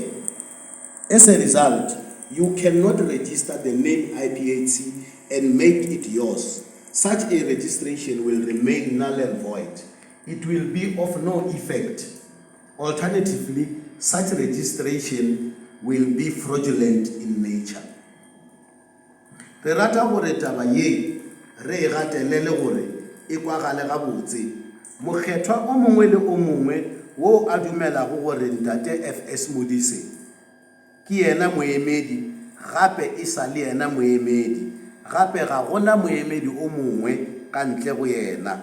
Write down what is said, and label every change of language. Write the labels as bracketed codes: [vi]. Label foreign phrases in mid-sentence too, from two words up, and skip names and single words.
[en] As a result, you cannot register the name IPHC and make it yours. Such a registration will remain null and void. It will be of no effect. Alternatively, such registration will be fraudulent in nature. [nso] Re rata gore taba ye re e gatelele gore e kwagale gabotse. Mokgethwa o mongwe le o mongwe wo a dumelago gore ntate FS Modise ke yena moemedi gape e sa le yena moemedi gape ga gona moemedi o mongwe ka ntle go yena.